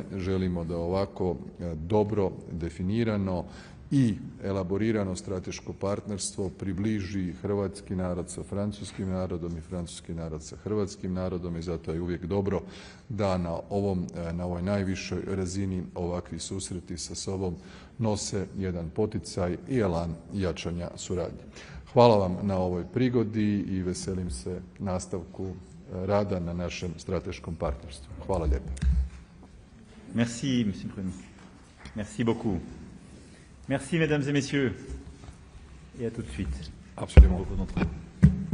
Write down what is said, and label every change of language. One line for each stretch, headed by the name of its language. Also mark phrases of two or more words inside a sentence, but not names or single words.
Croatian: Želimo da ovako dobro definirano i elaborirano strateško partnerstvo približi hrvatski narod sa francuskim narodom i francuski narod sa hrvatskim narodom i zato je uvijek dobro da na ovoj najvišoj razini ovakvi susreti sa sobom nose jedan poticaj i elan jačanja suradnje. Hvala vam na ovoj prigodi i veselim se nastavku rada na našem strateškom partnerstvu. Hvala lijepo.
French: Merci, monsieur le Premier ministre. Merci beaucoup. Merci, mesdames et messieurs. Et à tout de suite. Absolument.